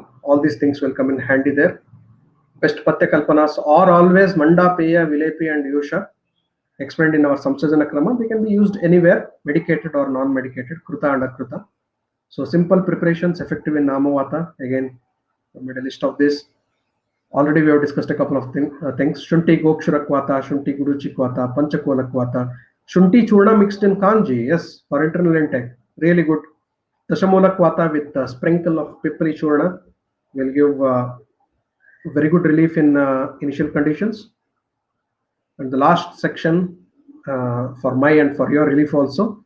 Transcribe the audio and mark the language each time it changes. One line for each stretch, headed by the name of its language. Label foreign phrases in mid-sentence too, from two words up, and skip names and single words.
English: All these things will come in handy there. Best Patya Kalpanas are always Manda, Peya, Vilepi, and Yusha. Explained in our Samsajana Krama. They can be used anywhere, medicated or non-medicated, Kruta and Akruta. So simple preparations effective in Amavata. Again, I made a list of this. Already we have discussed a couple of things. Shunti Gokshura Kwata, Shunti Guduchi Kwata, Panchakola Kwata, Shunti Churna mixed in Kanji, yes, for internal intake, really good. Dashamola Kwata with a sprinkle of Pipri Churna will give very good relief in initial conditions. And the last section for my and for your relief also.